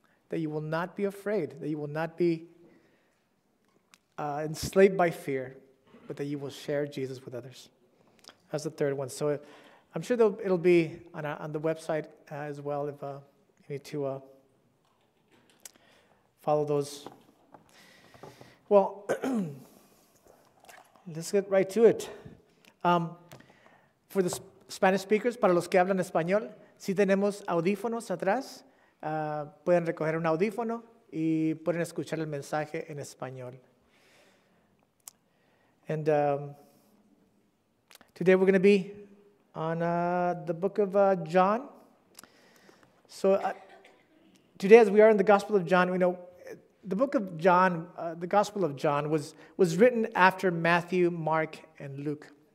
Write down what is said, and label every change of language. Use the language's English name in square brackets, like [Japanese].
[English] That you will not be afraid, that you will not be enslaved by fear, but that you will share Jesus with others. That's the third one. So I'm sure it'll be on the website as well if you need to follow those. Well, let's get right to it. For the Spanish speakers, [Spanish] para los que hablan español, si tenemos audífonos atrás, pueden recoger un audífono y pueden escuchar el mensaje en español. [English] And today we're going to be on the book of John. So today, as we are in the Gospel of John, we know the book of John, the Gospel of John, was written after Matthew, Mark, and Luke.